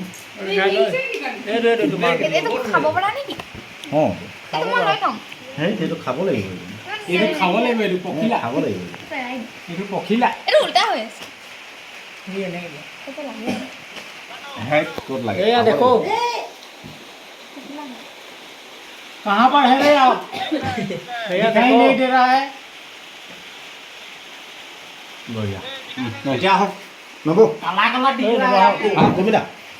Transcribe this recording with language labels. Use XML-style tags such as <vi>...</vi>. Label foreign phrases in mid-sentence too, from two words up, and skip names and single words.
<as>এইটো তোমাৰ এইটো খাব পৰা নেকি অঁ এইটো মই লৈ ল'ম সেই সেইটো খাব লাগিব এইটো খাব লাগিব এইটো পখিলা খাব লাগিব এইটো পখিলা এইটো উল্টা হৈ আছে সি এনেকৈ দিয়া এইটো লাগে হে ক'ত লাগে এয়া দেখো</as> <hi>कहाँ पर है रे आप भैया दिखाई देखो नहीं दे रहा है</hi> <as>বঢ়িয়া এতিয়া আহক নবৌ</as> <hi>काला काला दिख रहा है आपको</hi> <as>তুমি দা</as>